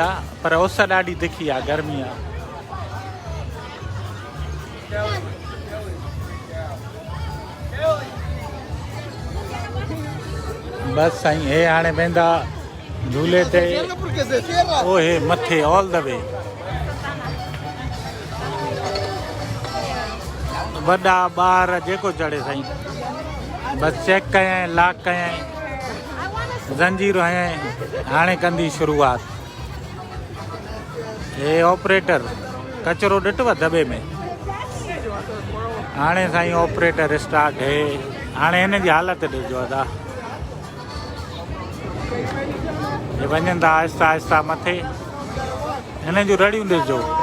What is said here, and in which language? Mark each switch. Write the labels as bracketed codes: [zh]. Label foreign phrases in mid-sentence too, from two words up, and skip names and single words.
[sd] पर उस ॾाढी तिखी आहे। गर्मी आहे। बस साईं हे हाणे वेंदा झूले ते। ओ हे मथे [en] all the way. [sd] वॾा ॿार जेको चढ़े साईं बस चेक कयईं लॉक कयईं ज़ंजीर हयईं हाणे कंदी शुरूआत। हे ऑपरेटर कचरो ॾिठव दॿे में हाणे साईं [en] operator start [sd] है हाणे हिन जी हालत ॾिसो दादा हे वञनि था आहिस्ता आहिस्ता मथे हिन जूं रड़ियूं ॾिसजो